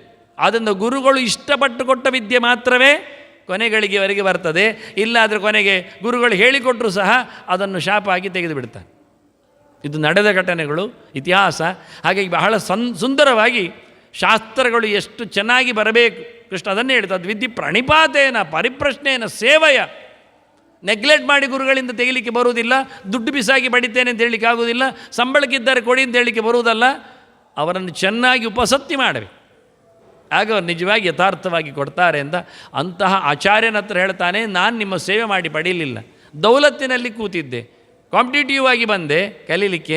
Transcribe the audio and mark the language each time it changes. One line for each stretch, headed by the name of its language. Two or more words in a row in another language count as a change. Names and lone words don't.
Kannada: ಆದ್ದರಿಂದ ಗುರುಗಳು ಇಷ್ಟಪಟ್ಟು ಕೊಟ್ಟ ವಿದ್ಯೆ ಮಾತ್ರವೇ ಕೊನೆಗಳಿಗೆವರೆಗೆ ಬರ್ತದೆ. ಇಲ್ಲಾದರೆ ಕೊನೆಗೆ ಗುರುಗಳು ಹೇಳಿಕೊಟ್ಟರು ಸಹ ಅದನ್ನು ಶಾಪ ಆಗಿ ತೆಗೆದು ಬಿಡ್ತಾನೆ. ಇದು ನಡೆದ ಘಟನೆಗಳು, ಇತಿಹಾಸ. ಹಾಗಾಗಿ ಬಹಳ ಸುಂದರವಾಗಿ ಶಾಸ್ತ್ರಗಳು ಎಷ್ಟು ಚೆನ್ನಾಗಿ ಬರಬೇಕು. ಕೃಷ್ಣ ಅದನ್ನೇ ಹೇಳ್ತದೆ, ವಿದ್ಯೆ
Sanskrit: ಪ್ರಣಿಪಾತೇನ ಪರಿಪ್ರಶ್ನೇನ ಸೇವಯ.
Kannada: ನೆಗ್ಲೆಕ್ಟ್ ಮಾಡಿ ಗುರುಗಳಿಂದ ತೆಗಿಲಿಕ್ಕೆ ಬರುವುದಿಲ್ಲ. ದುಡ್ಡು ಬಿಸಾಗಿ ಬಡಿತೇನೆ ಅಂತ ಹೇಳಲಿಕ್ಕೆ ಆಗೋದಿಲ್ಲ. ಸಂಬಳಕ್ಕಿದ್ದಾರೆ ಕೊಡಿ ಅಂತ ಹೇಳಲಿಕ್ಕೆ ಬರುವುದಲ್ಲ. ಅವರನ್ನು ಚೆನ್ನಾಗಿ ಉಪಸತ್ತಿ ಮಾಡಬೇಕು, ಆಗ ಅವರು ನಿಜವಾಗಿ ಯಥಾರ್ಥವಾಗಿ ಕೊಡ್ತಾರೆ ಅಂತ. ಅಂತಹ ಆಚಾರ್ಯನ ಹತ್ರ ಹೇಳ್ತಾನೆ, ನಾನು ನಿಮ್ಮ ಸೇವೆ ಮಾಡಿ ಪಡೀಲಿಲ್ಲ, ದೌಲತ್ತಿನಲ್ಲಿ ಕೂತಿದ್ದೆ, ಕಾಂಪಿಟೇಟಿವ್ ಆಗಿ ಬಂದೆ ಕಲೀಲಿಕ್ಕೆ.